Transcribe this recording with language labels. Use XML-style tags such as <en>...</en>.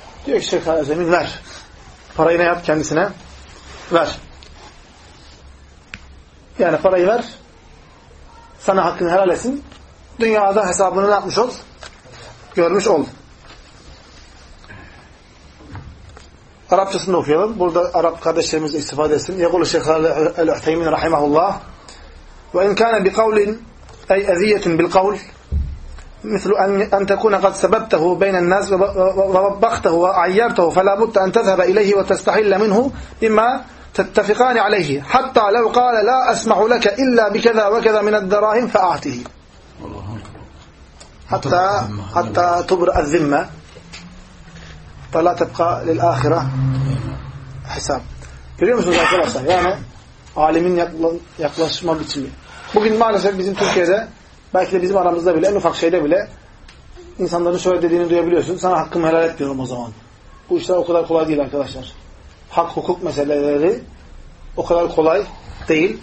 <tr>Diyor ki Şeyh Salih el-Uthaymin ver. Parayı ne yap kendisine? Ver. Yani parayı ver. Sana hakkını helal etsin. Dünyada hesabını ne yapmış ol? Görmüş ol. Arapçasını okuyalım. Burada Arap kardeşlerimiz istifade etsin.</tr> <ar>يَقُلُ شَيْخَ الْاَحْتَيْمِنَ رَحِيمَهُ اللّٰهِ وَاِنْ كَانَ بِقَوْلٍ اَيْ اَذِيَّةٍ بِالْقَوْلِ مثل أن تكون قد سببته بين الناس وربخته وعيرته فلا بد أن تذهب إليه وتستحل منه بما تتفقان عليه حتى لو قال لا أسمح لك إلا بكذا وكذا من الدراهم فأعطه حتى تبرأ الذمة فلا تبقى للآخرة حساب.</ar> <tr>Görüyor musunuz arkadaşlar? Yani alimin yaklaşma biçimi. Bugün maalesef bizim Türkiye'de Belki de bizim aramızda bile, en ufak şeyde bile insanların şöyle dediğini duyabiliyorsun. Sana hakkımı helal etmiyorum o zaman. Bu işler o kadar kolay değil arkadaşlar. Hak, hukuk meseleleri o kadar kolay değil.</tr>